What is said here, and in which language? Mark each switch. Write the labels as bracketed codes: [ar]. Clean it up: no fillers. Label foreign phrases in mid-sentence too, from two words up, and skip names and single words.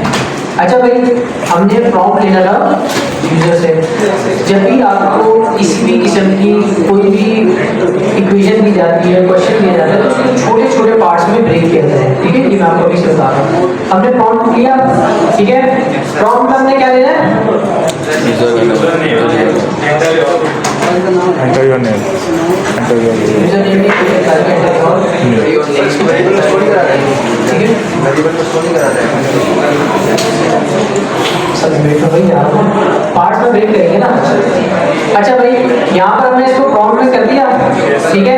[hi] अच्छा भाई, हमने प्रॉम्प्ट लेना था यूजर से। जब भी आपको किसी भी किस्म की कोई भी इक्वेशन दी जाती है, क्वेश्चन दिया जाता है, तो उसको छोटे छोटे पार्ट्स में ब्रेक किया जाता है। ठीक है, ये मैं आपको अभी से बता रहा हूँ। हमने प्रॉम्प्ट किया, ठीक है। प्रॉम्प्ट में हमने क्या लेना है? [en] Enter your name. Enter your name. [hi] यूजर नेम की ठीक है। सब ब्रेक तो भाई पार्ट्स में ब्रेक करेंगे ना। अच्छा भाई, यहाँ पर हमने इसको प्रॉम्प्ट में कर दिया, ठीक है।